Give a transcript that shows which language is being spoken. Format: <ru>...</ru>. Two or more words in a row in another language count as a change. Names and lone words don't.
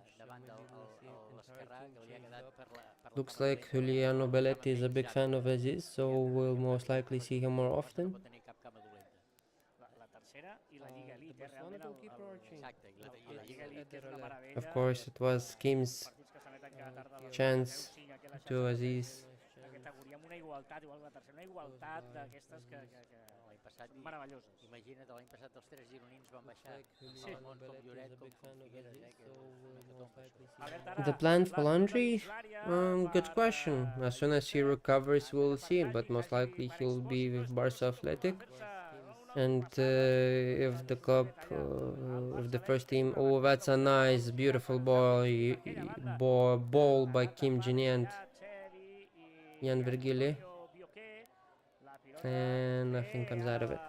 <en>Looks like Juliano Belletti is a big fan of Aziz, so we'll most likely see him more often. Of course, it was Kim's chance to Aziz.</en> <ca>Imagina't, l'any passat els 3 gironins van baixar. Com Lloret, com Figueres,</ca> <en>The plan for Landry? Good question. As soon as he recovers, we'll see, but most likely he'll be with Barça Athletic. And if the club, if the first team, oh, that's a nice, beautiful ball by Kim Jin-young, Jan Virgili, and nothing comes out of it.</en>